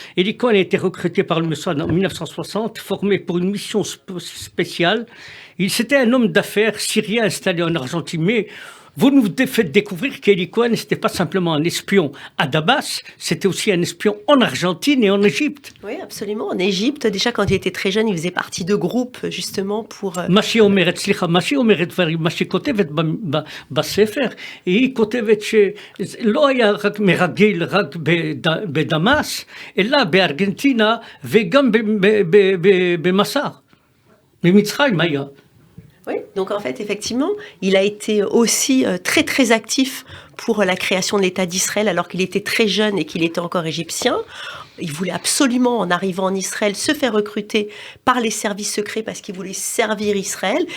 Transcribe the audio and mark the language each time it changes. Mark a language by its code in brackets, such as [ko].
[fr] Eli Cohen a été recruté par le Mossad en 1960, formé pour une mission spéciale. C'était un homme d'affaires syrien installé en Argentine, mais vous nous faites découvrir qu'Eli Cohen, c'était pas simplement un espion à Damas, c'était aussi un espion en Argentine et en Égypte. Oui, absolument. En Égypte, déjà quand il était très jeune, il faisait partie de groupes justement pour... [he] מה שהיא אומרת, סליחה, מה שהיא אומרת דברים, מה שהיא כותבת בספר, היא כותבת שלא היה רק מרגל רק בדמאס, אלא בארגנטינה וגם במסר, במצרים היה. [fr] Oui, donc en fait, effectivement, il a été aussi très très actif pour la création de l'État d'Israël alors qu'il était très jeune et qu'il était encore égyptien. Il voulait absolument, en arrivant en Israël, se faire recruter par les services secrets parce qu'il voulait servir Israël.